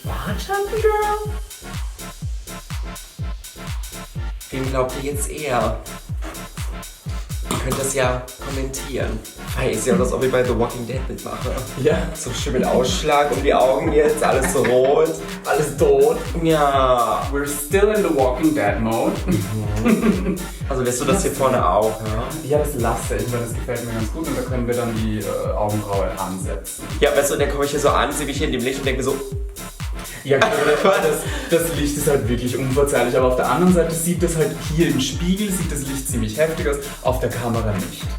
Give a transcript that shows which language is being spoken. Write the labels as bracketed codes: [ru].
[de] Bartschatten, Girl? Wem glaubt ihr jetzt eher? Ihr könnt das ja kommentieren. Weil ist ja das, ob ich bei The Walking Dead mitmache. Ja. So schön mit Ausschlag um die Augen jetzt, alles so rot. Alles tot. Ja. [en] We're still in the Walking Dead Mode. [de] Also lässt du das hier vorne auch, ja? Ja, das lasse ich, weil das gefällt mir ganz gut und da können wir dann die Augenbraue ansetzen. Ja, weißt du, dann komme ich hier so an, sehe mich hier in dem Licht und denke mir so, Ja, das Licht ist halt wirklich unverzeihlich, aber auf der anderen Seite sieht das halt hier im Spiegel, sieht das Licht ziemlich heftig aus, auf der Kamera nicht.